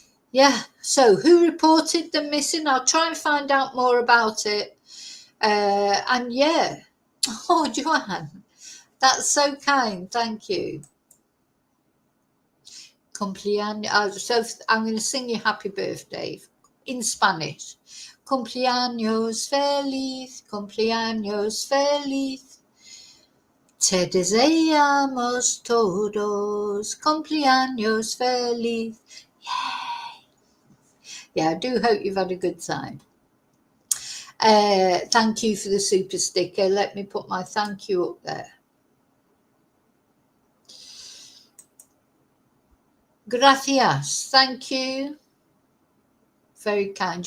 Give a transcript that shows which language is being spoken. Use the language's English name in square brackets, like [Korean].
[English] Yeah, so who reported them missing? I'll try and find out more about it. And yeah, oh, Joanne, that's so kind. Thank you. Cumpleaños. So I'm going to sing you happy birthday in Spanish. [Spanish] Cumpleaños feliz, cumpleaños feliz. Te deseamos todos cumpleaños feliz. Yay! [English] Yeah, I do hope you've had a good time. Thank you for the super sticker. Let me put my thank you up there. Gracias. Thank you. Very kind.